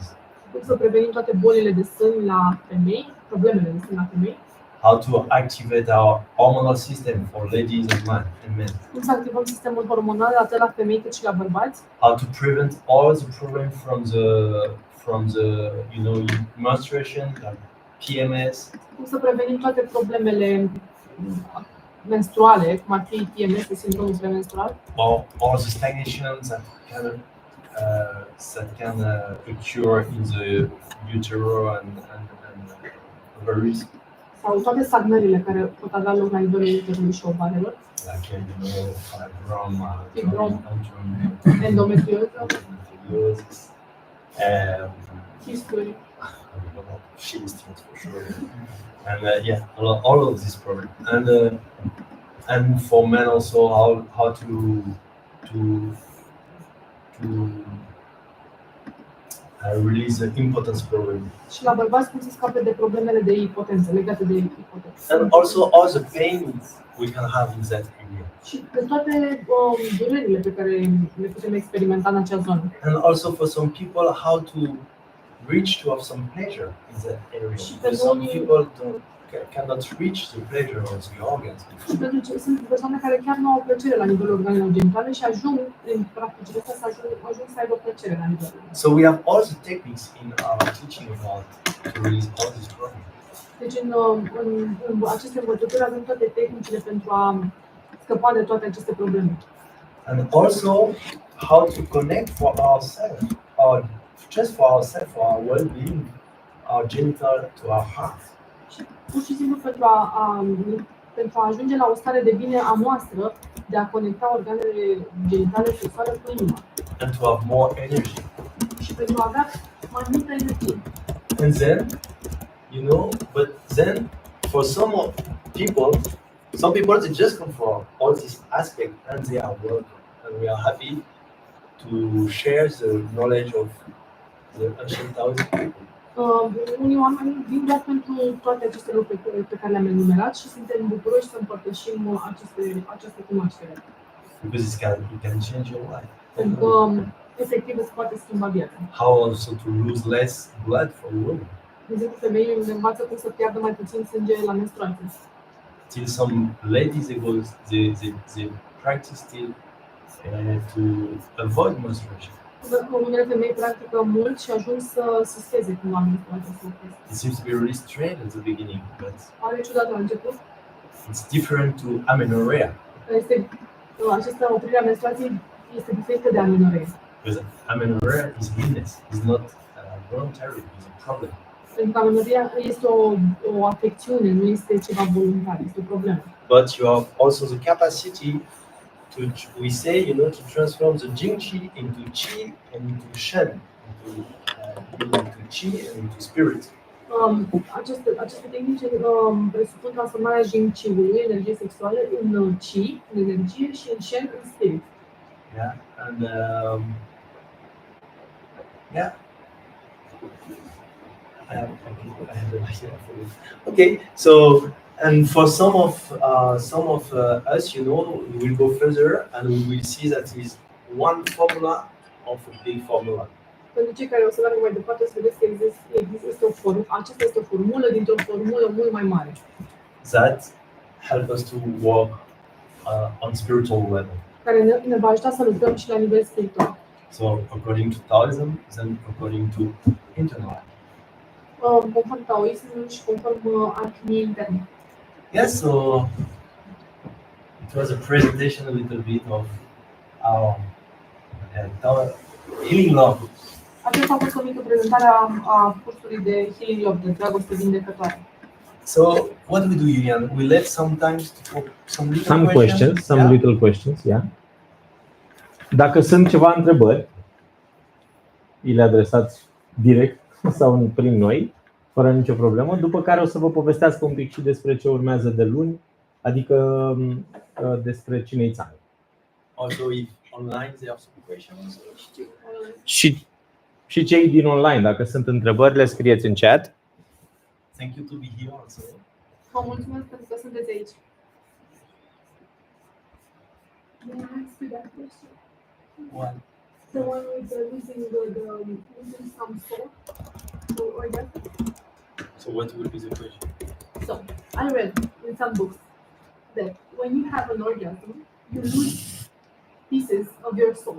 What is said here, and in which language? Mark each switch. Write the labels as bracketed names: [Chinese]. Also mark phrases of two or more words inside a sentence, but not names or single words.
[Romanian] Cum să prevenim toate bolile de sân la femei, problemele de sân la femei. [English] How to activate our hormonal system for ladies and men. [Romanian] Cum să activăm sistemul hormonal atât la femei cât și la bărbați. [English] How to prevent all the problems from the menstruation, like PMS. [Romanian] Cum să prevenim toate problemele menstruale, cum ar fi PMS, sindromul premenstrual. [English] Or all the stagnations that can occur in the utero and ovaries. [Romanian] Sau toate stagnările care pot avea loc la nivelul uterului și ovarelor. [English] Like [Romanian] Fibrom, endometrioză, chisturi. [English] Shistings for sure. And all of these problems. And for men also how to release the impotence problem. [Romanian] Și la bărbați cum să scape de problemele de impotență, legate de impotență. [English] And also all the pain we can have in that area. [Romanian] Și de toate durerile pe care le putem experimenta în acea zonă. [English] And also for some people how to reach to have some pleasure in that area. Because some people cannot reach the pleasure of the organs. [Romanian] Și pentru că sunt persoane care chiar nu au plăcere la nivelul organelor genitale și ajung, în practicile astea, ajung să aibă plăcere la nivelul. [English] So we have all the techniques in our teaching about to release all these problems. [Romanian] Deci în aceste învățături avem toate tehnicile pentru a scăpa de toate aceste probleme. [English] And also how to connect for ourselves, for our well-being, our genital to our heart. [Romanian] Pur și simplu pentru a ajunge la o stare de bine a noastră, de a conecta organele genitale sexuale cu inima. [English] And to have more energy. [Romanian] Și pentru a avea mai multă energie. [English] And then, but then for some people they just come for all this aspect and they are welcome. And we are happy to share the knowledge of the ancient Taoist people. [Romanian] Unii oameni vin doar pentru toate aceste lucruri pe care le-am enumerat și suntem bucuroși să împărtășim această cunoaștere. [English] Because it can change your life. [Romanian] Pentru că efectiv îți poate schimba viața. [English] How also to lose less blood for women. [Romanian] De exemplu, femeile ne învață cum să piardă mai puțin sânge la menstruație. [English] Till some ladies they practice still to avoid menstruation. [Romanian] Unele femei practică mult și ajung să sisteze când oamenii spun această chestie. [English] It seems to be really strange at the beginning, but [Romanian] Pare ciudat la început. [English] it's different to amenorrhea. [Romanian] Această oprire a menstruației este diferită de amenoree. [English] Because amenorrhea is weakness, it's not voluntary, it's a problem. [Romanian] Pentru că amenoria este o afecțiune, nu este ceva voluntar, este o problemă. [English] But you have also the capacity to, we say, to transform the jingqi into qi and into shen, into qi and into spirit. [Romanian] Aceste tehnici presupun transformarea jingqiului, energie sexuală, în qi, în energie, și în shen, în spirit. [English] Yeah, and yeah. I have an idea for you. Okay, so and for some of us, we will go further and we will see that is one formula of a big formula. [Romanian] Pentru cei care o să meargă mai departe, să vedeți că aceasta este o formulă dintr-o formulă mult mai mare. [English] That help us to work on spiritual level. [Romanian] Care ne va ajuta să lucrăm și la nivel spiritual. [English] So according to Taoism, then according to internal. [Romanian] Conform taoismului și conform alchimiei interne. [English] Yes, so it was a presentation a little bit of our healing love. [Romanian] Aceasta a fost o mică prezentare a cursului de Healing Love, de dragoste vindecătoare. [English] So what do we do, Julian? We let sometimes for some little questions, some yeah? little questions, yeah. [Romanian] Dacă sunt ceva întrebări, le adresați direct sau prin noi, fără nicio problemă, după care o să vă povestească un pic și despre ce urmează de luni, adică despre cine-i țară. [English] Also, if online there are some questions. [Romanian] Și cei din online, dacă sunt întrebări, le scrieți în chat. [English] Thank you to be here also. [Romanian] Vă mulțumesc pentru că sunteți aici. [English] May I ask you that question? What? The one with losing some soul or organ? So what will be the question? So, I read in some books that when you have an orgasm, you lose pieces of your soul.